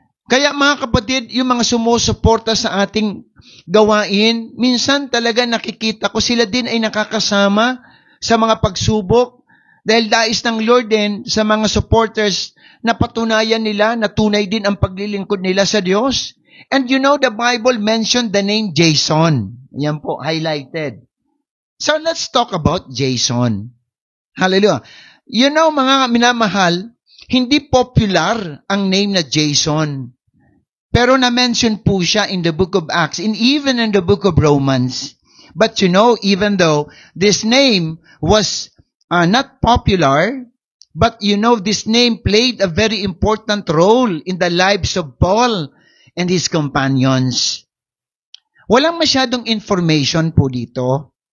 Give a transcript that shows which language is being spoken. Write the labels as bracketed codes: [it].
[tl] Kaya mga kapatid, yung mga sumusuporta sa ating gawain, minsan talaga nakikita ko sila din ay nakakasama sa mga pagsubok, dahil dais ng Lord din sa mga supporters na patunayan nila na tunay din ang paglilingkod nila sa Diyos. [en] And you know, the Bible mentioned the name Jason. [tl] Yan po, [en] highlighted. So let's talk about Jason. Hallelujah. You know, [tl] mga minamahal, hindi popular ang name na Jason. Pero na-mention po siya [en] in the book of Acts and even in the book of Romans. But you know, even though this name was not popular, but you know, this name played a very important role in the lives of Paul and his companions. [tl] Walang masyadong information po dito.